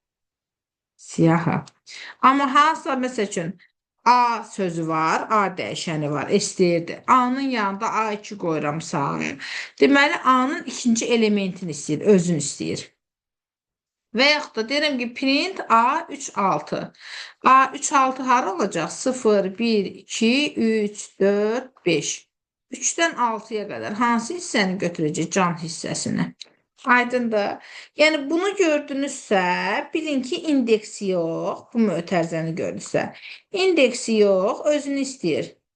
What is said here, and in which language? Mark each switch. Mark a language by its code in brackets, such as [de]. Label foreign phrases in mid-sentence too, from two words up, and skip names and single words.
[az] Siyahıdır. Siyahı. Amma hansısa məsəl üçün A sözü var, A dəyişəni var, istəyirdi. A-nın yanında A2 qoyuramsa, deməli A-nın ikinci elementini istəyir, özünü istəyir. Və yaxud da deyirəm ki, [en] print A36. [az] A36 hara olacaq? 0, 1, 2, 3, 4, 5. 3-dən 6-ya qədər hansı hissəni götürəcək? Can hissəsini. Aydındır. Yəni bunu gördünüzsə, bilin ki, indeksi yox. Bu mötərizəni gördünüzsə. İndeksi yox, özünü istəyir.